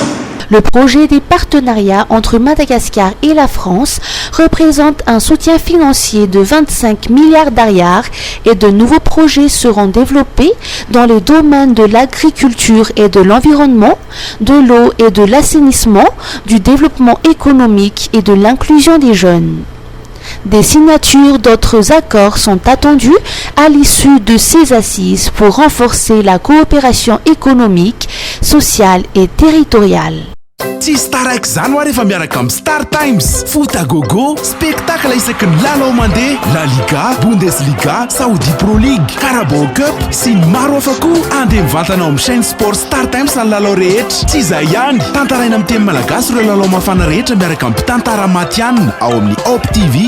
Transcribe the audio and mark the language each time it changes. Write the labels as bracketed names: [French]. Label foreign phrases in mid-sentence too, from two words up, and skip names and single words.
[French] Le projet des partenariats entre Madagascar et la France représente un soutien financier de 25 milliards d'ariars et de nouveaux projets seront développés dans les domaines de l'agriculture et de l'environnement, de l'eau et de l'assainissement, du développement économique et de l'inclusion des jeunes. Des signatures d'autres accords sont attendues à l'issue de ces assises pour renforcer la coopération économique, sociale et territoriale. [Malagasy] Tsy staraiky zany ho rehefa miaraka amin'ny Star Times. [French] Foot à gogo, [Malagasy] spectacle isaky ny lalao mandeha, La Liga, Bundesliga, Saudi Pro League, Carabao Cup sy ny maro hafa koa. Andeha mivantana ao amin'ny [French] chaîne sport [Malagasy] Star Times ny lalao rehetra. Tsy izay ihany, tantaraina amin'ny teny malagasy ireo lalao mafana rehetra miaraka amin'ny mpitantara matianina ao amin'ny Op TV.